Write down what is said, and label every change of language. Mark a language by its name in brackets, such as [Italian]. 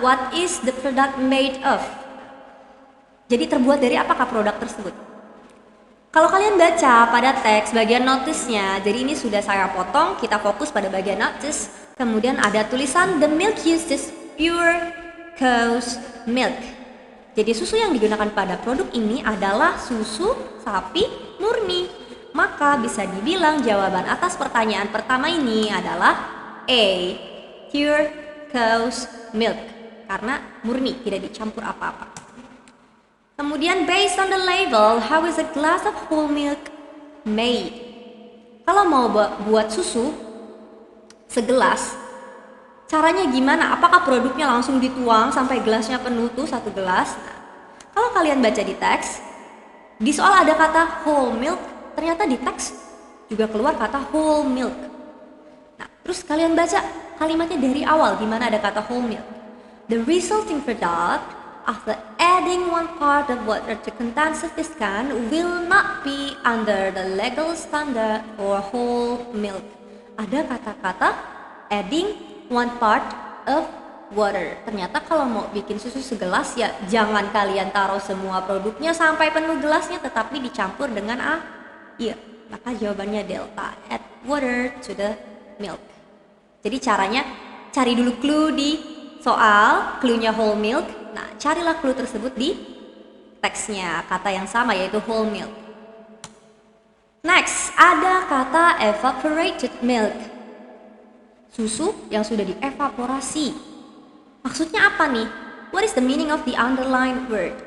[English] What is the product made of? [Indonesian] Jadi terbuat dari apakah produk tersebut? Kalau kalian baca pada teks bagian notisnya, jadi ini sudah saya potong, kita fokus pada bagian notice. Kemudian ada tulisan [English] the milk used is pure cow's milk. [Indonesian] Jadi susu yang digunakan pada produk ini adalah susu sapi murni. Maka bisa dibilang jawaban atas pertanyaan pertama ini adalah A, [English] pure cow's milk, [Indonesian] karena murni, tidak dicampur apa-apa. Kemudian [English] based on the label, how is a glass of whole milk made? [Indonesian] Kalau mau buat susu segelas, caranya gimana? Apakah produknya langsung dituang sampai gelasnya penuh tuh satu gelas? Nah, kalau kalian baca di teks, di soal ada kata whole milk, ternyata di teks juga keluar kata whole milk. Nah, terus kalian baca kalimatnya dari awal di mana ada kata whole milk. [English] The resulting product after adding one part of water to contain sufficient will not be under the legal standard for whole milk. [Indonesian] Ada kata-kata [English] adding one part of water. [Indonesian] Ternyata kalau mau bikin susu segelas ya jangan kalian taruh semua produknya sampai penuh gelasnya, tetapi dicampur dengan air. Maka jawabannya delta, [English] add water to the milk. [Indonesian] Jadi caranya cari dulu clue di soal, clue-nya whole milk. Nah, carilah clue tersebut di teksnya, kata yang sama yaitu whole milk. Next, ada kata evaporated milk. Susu yang sudah dievaporasi. Maksudnya apa nih? [English] What is the meaning of the underlined word?